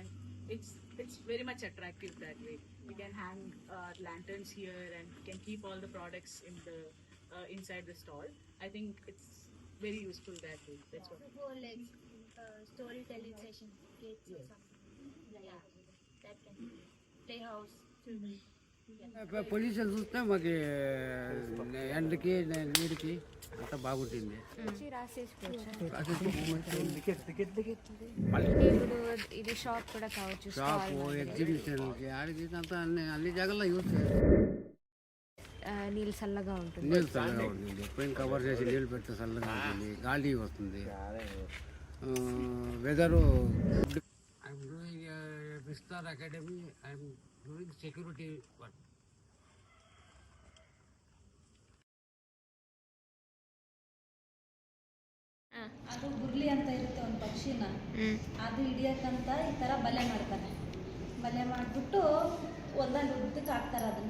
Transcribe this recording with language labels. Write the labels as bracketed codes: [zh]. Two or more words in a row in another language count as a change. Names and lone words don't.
[en] It's very much attractive that way. We can hang lanterns here, and we can keep all the products in the inside the stall. I think it's very useful that way. That's what. For like storytelling session, kids or something. Yeah, that can be playhouse. [te] పొల్యూషన్ చూస్తే మాకు ఎండకి నీటికి అంతా బాగుంటుంది. ఇది షాప్ కూడా కావచ్చు, షాపు ఎగ్జిబిషన్కి ఆడికి అంతా అన్ని జాగాల్లో యూజ్ నీళ్ళు చల్లగా ఉంటుంది. నీళ్ళు చల్లగా ఉంటుంది, ఎప్పుడైనా కవర్ చేసి నీళ్ళు పెడితే చల్లగా ఉంటుంది, గాలి వస్తుంది. [en] Whether I'm doing Vistar Academy, I'm doing security work. [kn] ಅದು ಗುರ್ಲಿ ಅಂತ ಇರುತ್ತೆ ಒಂದು ಪಕ್ಷಿನ, ಅದು ಹಿಡಿಯೋಕ್ಕಂತ ಈ ಥರ ಬಲೆ ಮಾಡ್ತಾರೆ. ಬಲೆ ಮಾಡಿಬಿಟ್ಟು ಹೊಲ್ದಲ್ಲಿ ಉದ್ದಕ್ಕೆ ಹಾಕ್ತಾರೆ ಅದನ್ನು.